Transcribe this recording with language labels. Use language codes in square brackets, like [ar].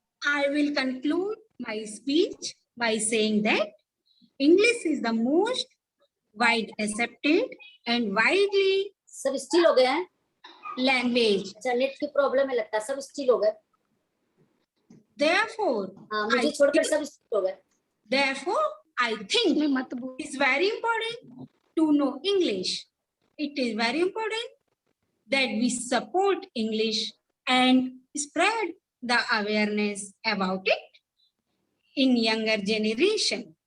[en] I will conclude my speech by saying that English is the most wide accepted and widely [hi] सब still हो गए हैं [en] language. [hi] अच्छा, net की problem है लगता है, सब स्टिल हो गए। [en] Therefore, [hi] हाँ, मुझे छोड़कर सब स्टिल हो गए। [en] Therefore, I think it is very important to know English. It is very important that we support English and spread the awareness about it in younger generation.